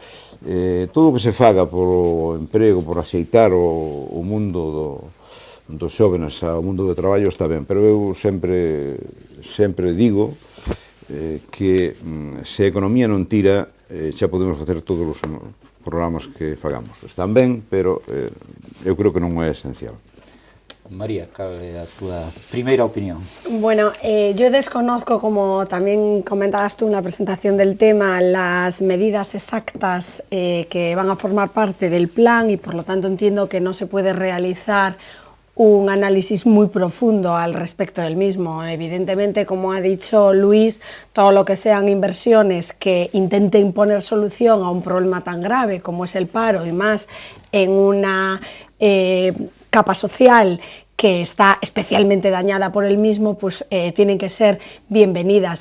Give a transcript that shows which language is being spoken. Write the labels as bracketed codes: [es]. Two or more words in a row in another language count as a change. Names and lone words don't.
[gl] Todo o que se faga por emprego, por axeitar o mundo dos xóvenes ao mundo do traballo está ben, pero eu sempre digo que se a economía non tira, xa podemos facer todos os programas que fagamos. Están ben, pero eu creo que non é esencial. María, cal é a túa primeira opinión? [es] Bueno, yo desconozco, como también comentabas tú en la presentación del tema, las medidas exactas que van a formar parte del plan y por lo tanto entiendo que no se puede realizar un análisis muy profundo al respecto del mismo. Evidentemente, como ha dicho Luis, todo lo que sean inversiones que intenten poner solución a un problema tan grave como es el paro, y más en una capa social que está especialmente dañada por el mismo, pues tienen que ser bienvenidas.